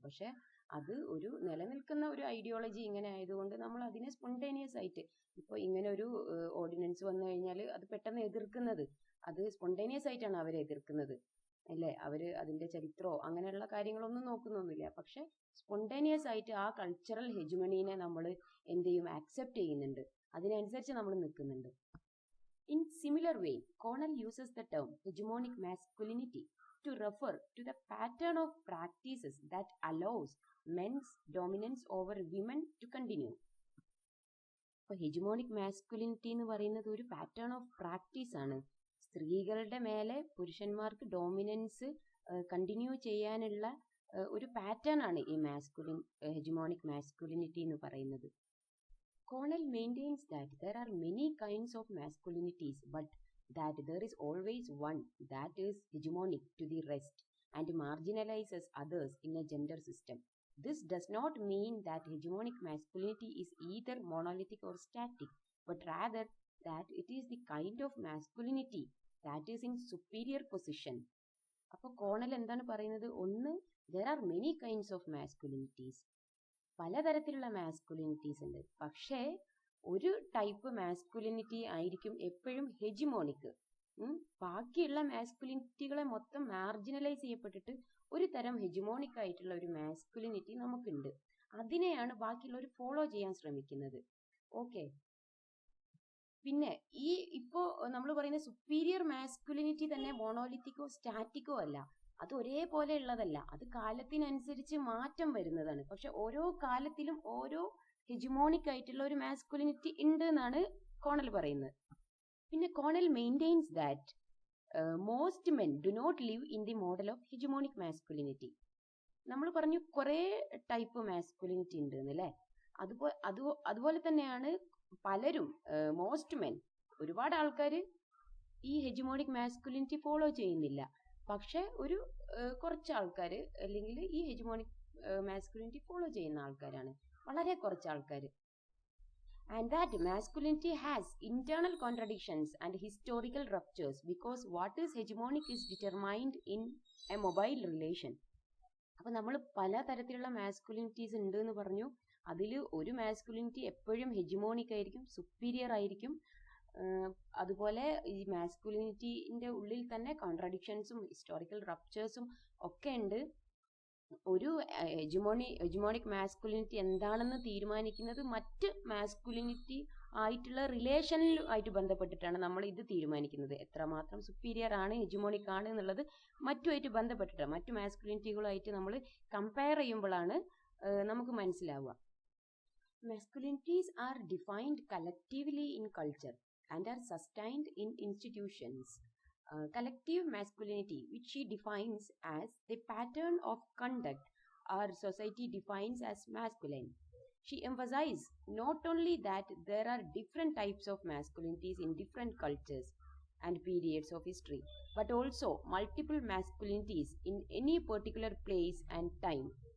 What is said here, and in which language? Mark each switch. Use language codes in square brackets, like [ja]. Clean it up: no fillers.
[ml] പക്ഷെ അത് ഒരു നിലനിൽക്കുന്ന ഒരു ഐഡിയോളജി ഇങ്ങനെ ആയതുകൊണ്ട് നമ്മൾ അതിനെ സ്പോണ്ടേനിയസ് ആയിട്ട്, ഇപ്പോൾ ഇങ്ങനെ ഒരു ഓർഡിനൻസ് വന്നു കഴിഞ്ഞാൽ അത് പെട്ടെന്ന് എതിർക്കുന്നത്, അത് സ്പോണ്ടേനിയസ് ആയിട്ടാണ് അവരെ എതിർക്കുന്നത് അല്ലേ. അവർ അതിൻ്റെ ചരിത്രമോ അങ്ങനെയുള്ള കാര്യങ്ങളൊന്നും നോക്കുന്നൊന്നുമില്ല. പക്ഷെ സ്പോണ്ടേനിയസ് ആയിട്ട് ആ കൾച്ചറൽ ഹെജുമണീനെ നമ്മൾ എന്ത് ചെയ്യും, ആക്സെപ്റ്റ് ചെയ്യുന്നുണ്ട്, അതിനനുസരിച്ച് നമ്മൾ നിൽക്കുന്നുണ്ട്. [en] In similar way, Connell uses the term hegemonic masculinity to refer to the pattern of practices that allows men's dominance over women to continue. [ml] അപ്പോൾ ഹെജമോണിക് മാസ്കുലിനിറ്റി എന്ന് പറയുന്നത് ഒരു പാറ്റേൺ ഓഫ് പ്രാക്ടീസ് ആണ്. സ്ത്രീകളുടെ മേലെ പുരുഷന്മാർക്ക് ഡോമിനൻസ് കണ്ടിന്യൂ ചെയ്യാനുള്ള ഒരു പാറ്റേൺ ആണ് ഈ ഹെജമോണിക് മാസ്കുലിനിറ്റി എന്ന് പറയുന്നത്. [en] Connell maintains that there are many kinds of masculinities, but that there is always one that is hegemonic to the rest and marginalizes others in a gender system. This does not mean that hegemonic masculinity is either monolithic or static, but rather that it is the kind of masculinity that is in superior position. [ml] അപ്പോൾ Connell എന്താണ് പറയുന്നത്? ഒന്ന്, [en] there are many kinds of masculinities. [ml] പലതരത്തിലുള്ള മാസ്കുലിനിറ്റീസ് ഉണ്ട്. പക്ഷേ ഒരു type masculinity ആയിരിക്കും എപ്പോഴും ഹെജിമോണിക്. ബാക്കിയുള്ള മാസ്കുലിനിറ്റികളെ മൊത്തം മാർജിനലൈസ് ചെയ്യപ്പെട്ടിട്ട് ഒരു തരം ഹെജിമോണിക് ആയിട്ടുള്ള ഒരു മാസ്കുലിനിറ്റി നമുക്കുണ്ട്. അതിനെയാണ് ബാക്കിയുള്ളവർ ഫോളോ ചെയ്യാൻ ശ്രമിക്കുന്നത്. ഓക്കെ. പിന്നെ ഈ ഇപ്പോൾ നമ്മൾ പറയുന്ന സുപ്പീരിയർ മാസ്കുലിനിറ്റി തന്നെ മോണോലിത്തിക്കോ സ്റ്റാറ്റിക്കോ അല്ല, അത് ഒരേപോലെ ഉള്ളതല്ല. അത് കാലത്തിനനുസരിച്ച് മാറ്റം വരുന്നതാണ്. പക്ഷെ ഓരോ കാലത്തിലും ഓരോ ഹെജിമോണിക് ആയിട്ടുള്ള ഒരു മാസ്കുലിനിറ്റി ഉണ്ട് എന്നാണ് കോണൽ പറയുന്നത്. പിന്നെ Connell [en] Maintains that most men do not live in the model of hegemonic masculinity. [ml] നമ്മൾ പറഞ്ഞു കുറേ ടൈപ്പ് മാസ്കുലിനിറ്റി ഉണ്ട് എന്നല്ലേ. അതുപോലെ തന്നെയാണ് പലരും, മോസ്റ്റ് മെൻ, ഒരുപാട് ആൾക്കാർ ഈ ഹെജിമോണിക് മാസ്കുലിനിറ്റി ഫോളോ ചെയ്യുന്നില്ല. പക്ഷെ കുറച്ച് ആൾക്കാർ, അല്ലെങ്കിൽ ഈ ഹെജിമോണിക് മാസ്കുലിനിറ്റി ഫോളോ ചെയ്യുന്ന ആൾക്കാരാണ് വളരെ കുറച്ച് ആൾക്കാർ. [en] And that masculinity has internal contradictions and historical ruptures because what is hegemonic is determined in a mobile relation. [ml] അപ്പോൾ നമ്മൾ പല തരത്തിലുള്ള മാസ്കുലിനിറ്റീസ് ഉണ്ട് എന്ന് പറഞ്ഞു. അതിൽ ഒരു മാസ്കുലിനിറ്റി എപ്പോഴും ഹെജിമോണിക് ആയിരിക്കും, സുപ്പീരിയർ ആയിരിക്കും. അതുപോലെ ഈ മാസ്കുലിനിറ്റിൻ്റെ ഉള്ളിൽ തന്നെ കോൺട്രഡിക്ഷൻസും ഹിസ്റ്റോറിക്കൽ റപ്ചേഴ്സും ഒക്കെ ഉണ്ട്. ഒരു ഹെജിമോണിക് മാസ്കുലിനിറ്റി എന്താണെന്ന് തീരുമാനിക്കുന്നത് മറ്റ് മാസ്കുലിനിറ്റി ആയിട്ടുള്ള റിലേഷനിൽ ആയിട്ട് ബന്ധപ്പെട്ടിട്ടാണ് നമ്മൾ ഇത് തീരുമാനിക്കുന്നത്. എത്രമാത്രം സുപ്പീരിയർ ആണ്, ഹെജിമോണിക് ആണ് എന്നുള്ളത് മറ്റുമായിട്ട് ബന്ധപ്പെട്ടിട്ടാണ്, മറ്റു മാസ്കുലിനിറ്റികളുമായിട്ട് നമ്മൾ കമ്പയർ ചെയ്യുമ്പോഴാണ് നമുക്ക് മനസ്സിലാവുക. [en] Masculinities are defined collectively in culture and are sustained in institutions. Collective masculinity, which she defines as the pattern of conduct our society defines as masculine. She emphasizes not only that there are different types of masculinities in different cultures and periods of history, but also multiple masculinities in any particular place and time.